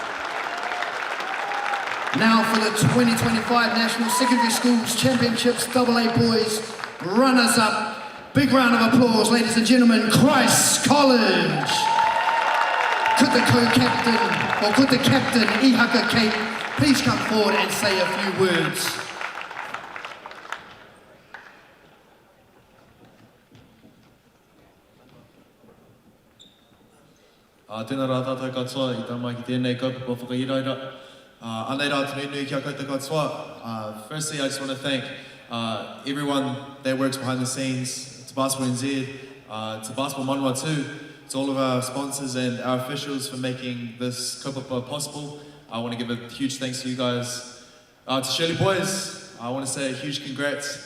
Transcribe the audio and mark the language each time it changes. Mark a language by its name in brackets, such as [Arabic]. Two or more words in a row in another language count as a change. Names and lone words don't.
[English] Now for the 2025 National Secondary Schools Championships AA Boys runners-up. Big round of applause, ladies and gentlemen, Christ College. Could the co-captain, or could the captain, Ihaka Kate, please come forward and say a few words. [Māori] Tēnā rā tātou katoa I tā mai ki tēnei kaupapa whakairaira. Anei rā tēnei nui kia koutou katoa. [English] Firstly, I just want to thank everyone that works behind the scenes, to Basketball NZ, to Basketball Manawa too, to all of our sponsors and our officials for making this kaupapa possible. I want to give a huge thanks to you guys. To Shirley Boys, I want to say a huge congrats.